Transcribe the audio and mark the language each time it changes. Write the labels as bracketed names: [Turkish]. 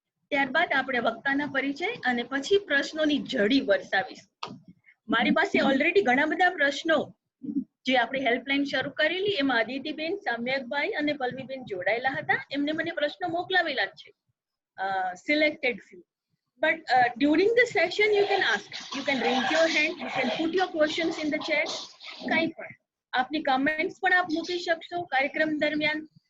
[Gujarati] ત્યારબાદ આપણે વક્તાના પરિચય અને પછી પ્રશ્નોની ઝડી વરસાવીશું. મારી પાસે ઓલરેડી ઘણા બધા પ્રશ્નો જે આપણે હેલ્પલાઇન શરૂ કરેલી એમાં અદિતિબેન, સામ્યકભાઈ અને પલ્લવીબેન જોડાયેલા હતા. એમને મને પ્રશ્નો મોકલાવેલા જ છે, [English] Selected few. But during the session you can ask, you can raise your hand, you can put your questions in the chat. [Gujarati] કંઈ પણ આપની કમેન્ટ્સ પણ આપ મૂકી શકશો કાર્યક્રમ દરમિયાન.